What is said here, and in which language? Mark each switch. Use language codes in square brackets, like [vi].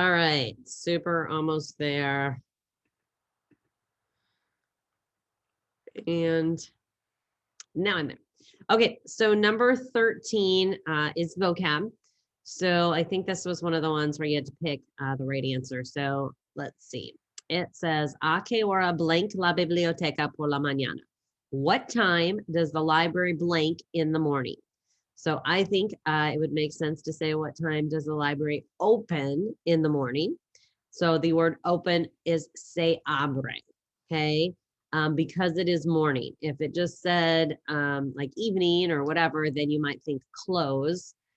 [en] All right, super almost there. And now I'm there. Okay, so number 13 is vocab. So I think this was one of the ones where you had to pick the right answer. So let's see. It says, [es] ¿A qué hora blank la biblioteca por la mañana? [en] What time does the library blank in the morning? So I think it would make sense to say, what time does the library open in the morning? So the word open is se abre, okay? Because it is morning. If it just said like evening or whatever, then you might think close.